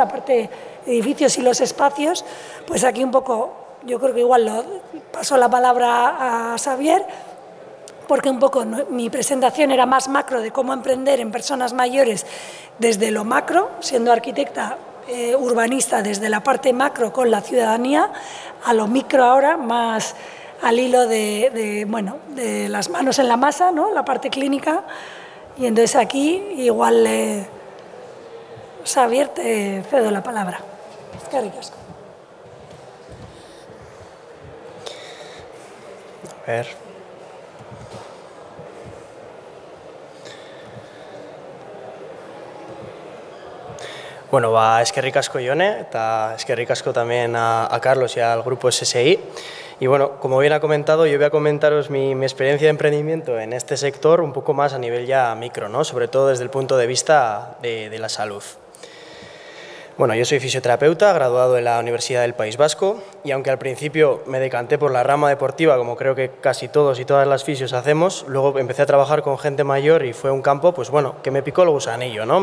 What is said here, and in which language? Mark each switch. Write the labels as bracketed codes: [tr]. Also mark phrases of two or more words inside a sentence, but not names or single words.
[es] La parte de edificios y los espacios. Pues aquí un poco, yo creo que igual paso la palabra a Xavier, porque un poco mi presentación era más macro de cómo emprender en personas mayores desde lo macro, siendo arquitecta urbanista desde la parte macro con la ciudadanía, a lo micro ahora, más al hilo de las manos en la masa, ¿no? La parte clínica. Y entonces aquí igual, Xavier, te cedo la palabra. [eu] Eskerrik asko. [es] A ver. Bueno, [eu] eskerrik asko Jone, eta eskerrik asko [es] también a Carlos y al grupo SSI. Y bueno, como bien ha comentado, yo voy a comentaros mi experiencia de emprendimiento en este sector un poco más a nivel ya micro, ¿no? Sobre todo desde el punto de vista de la salud. Bueno, yo soy fisioterapeuta, graduado en la Universidad del País Vasco, y aunque al principio me decanté por la rama deportiva, como creo que casi todos y todas las fisios hacemos, luego empecé a trabajar con gente mayor y fue un campo, pues bueno, que me picó el gusanillo, ¿no?